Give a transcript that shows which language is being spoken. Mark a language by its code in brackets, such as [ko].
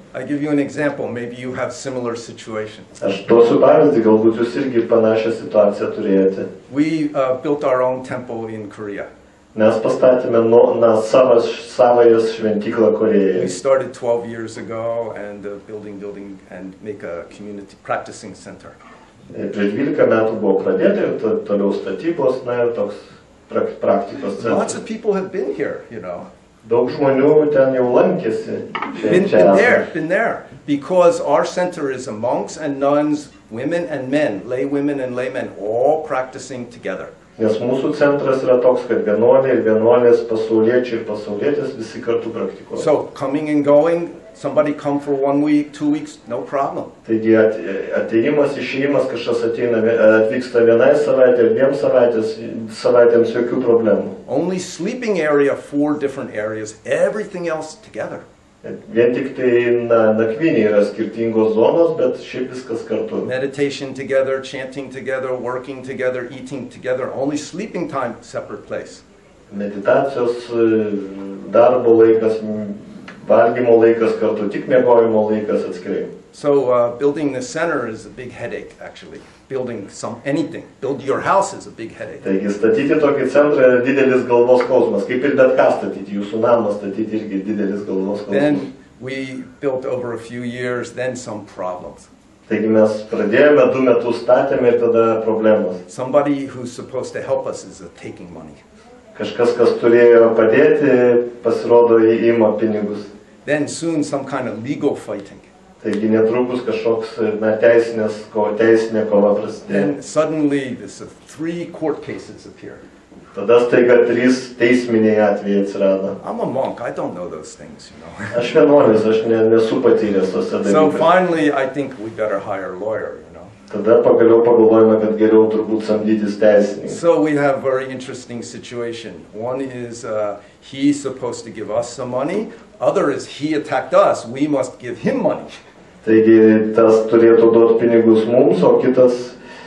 [en] I give you an example, maybe you have similar situations. [lt] Aš duosiu pavyzdį, galbūt jūs irgi panašią situaciją turėjote. [en] We built our own temple in Korea. [lt] Mes pastatėme savąją šventyklą [en] We [lt] Korėjoje. [en] started 12 years ago and building and make a community practicing center. [lt] Prieš 12 metų buvo pradėta ir toliau statybos, ir toks praktikos [en] Lots [lt] centras. [en] of people have been here, you know. [lt] Daug žmonių ten jau lankėsi. [en] Been there. Because our center is a monks and nuns, women and men, lay women and laymen, all practicing together. [lt] Nes mūsų centras yra toks, kad vienuoliai ir vienuolės, pasauliečiai ir pasaulietės visi kartu praktikuoja. [en] So coming and going, somebody come for 1 week, 2 weeks, no problem. [lt] Taigi atėjimas, išėjimas, kažkas atvyksta vienai savaitė ir 2 savaitėms jokių problemų. [en] Only sleeping area, 4 different areas, everything else together. [lt] Vien tik tai nakvynė yra skirtingos zonos, bet šiaip viskas kartu. [en] Meditation together, chanting together, working together, eating together, only sleeping time, separate place. [lt] Meditacijos, darbo laikas, valgymo laikas kartu, tik miegojimo laikas atskirai. [en] So building the center is a big headache, actually. Building anything, build your house is a big headache. [lt] Taigi statyti tokį centrą yra didelis galvos skausmas, kaip ir bet ką statyti, jūsų namą statyti irgi didelis galvos skausmas. [en] Then we built over a few years, then some problems. [lt] Taigi mes pradėjome, 2 metus statėme ir tada problemos. [en] Somebody who's supposed to help us is taking money. [lt] Kažkas, kas turėjo padėti, pasirodo įima pinigus. [en] Then soon some kind of legal fighting. [lt] Taigi netrukus kažkoks teisinė kova prasidėjo. [en] Then suddenly this 3 court cases appear. [lt] Tada staiga 3 teisminiai atvejai atsirado. [en] I'm a monk, I don't know those things, you know. [lt] Aš vienuolis, aš nesu patyręs tose [en] So [lt] dalykose. [en] finally I think we better hire a lawyer, you know. [lt] Tada pagaliau pagalvojame, kad geriau turbūt samdytis teisininką. [en] So we have a very interesting situation. One is he's supposed to give us some money. Other is he attacked us, we must give him money. [lt] Taigi tas turėtų duoti pinigus mums, o kitas